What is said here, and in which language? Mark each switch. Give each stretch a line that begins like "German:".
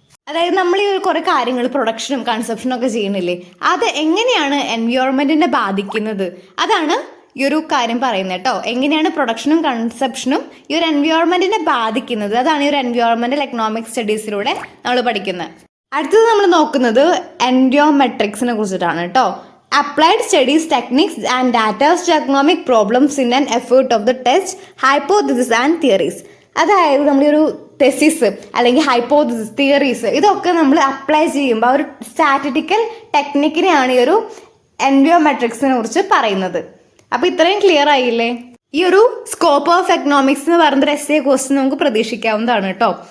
Malayalam: അതായത് നമ്മൾ ഈ കുറെ കാര്യങ്ങൾ പ്രൊഡക്ഷനും കൺസപ്ഷനും ഒക്കെ ചെയ്യുന്നില്ലേ, അത് എങ്ങനെയാണ് എൻവയോൺമെന്റിനെ ബാധിക്കുന്നത്, അതാണ് ഈ ഒരു കാര്യം പറയുന്നത് കേട്ടോ. എങ്ങനെയാണ് പ്രൊഡക്ഷനും കൺസപ്ഷനും ഈ ഒരു എൻവയോൺമെന്റിനെ ബാധിക്കുന്നത്, അതാണ് ഈ ഒരു എൻവയോൺമെന്റൽ എക്കണോമിക് സ്റ്റഡീസിലൂടെ നമ്മൾ പഠിക്കുന്നത്. അടുത്തത് നമ്മൾ നോക്കുന്നത് എൻവയോമെട്രിക്സിനെ കുറിച്ചിട്ടാണ് കേട്ടോ.
English: Applied studies techniques and data to economic problems in an effort of the test hypothesis and theories.
Malayalam: അതായത് നമ്മളൊരു തെസിസ് അല്ലെങ്കിൽ ഹൈപ്പോതിസിസ്, തിയറീസ്, ഇതൊക്കെ നമ്മൾ അപ്ലൈ ചെയ്യുമ്പോൾ ആ ഒരു സ്റ്റാറ്റിസ്റ്റിക്കൽ ടെക്നിക്കിനെയാണ് ഈ ഒരു എൻവയോമെട്രിക്സിനെ കുറിച്ച് പറയുന്നത്. അപ്പൊ ഇത്രയും ക്ലിയർ ആയില്ലേ? ഈ ഒരു സ്കോപ്പ് ഓഫ് എക്കണോമിക്സ് എന്ന് പറയുന്ന എസ് എ ക്വസ്റ്റ്യൻ നമുക്ക് പ്രതീക്ഷിക്കാവുന്നതാണ് കേട്ടോ.